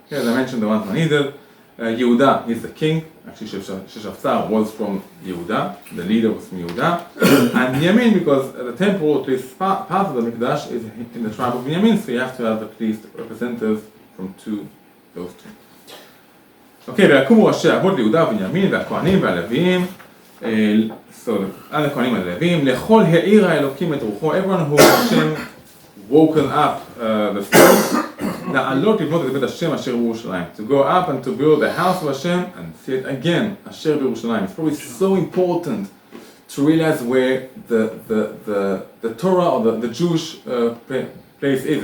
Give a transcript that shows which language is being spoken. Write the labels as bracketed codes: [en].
[en] Okay, they mentioned the ones who are needed. Yehuda, he's the king. Actually, Sheshafsar was from Yehuda. The leader was from Yehuda. And Binyamin, because the temple, at least part of the Mikdash, is in the tribe of Binyamin, so you have to have at least representatives from those two. [he] Okay, ויקומו ראשי האבות ליהודה ובנימין והכהנים והלוויים. [en] So, other Kohanim and Levim, [he] לכל העיר האלוקים את רוחו, [en] everyone who Hashem woken up the spirit, [he] לעלות לבנות את בית השם אשר בירושלים, [en] to go up and to build the house of Hashem and see it again, [he] אשר בירושלים. [en] It's probably so important to realize where the Torah or the Jewish place is.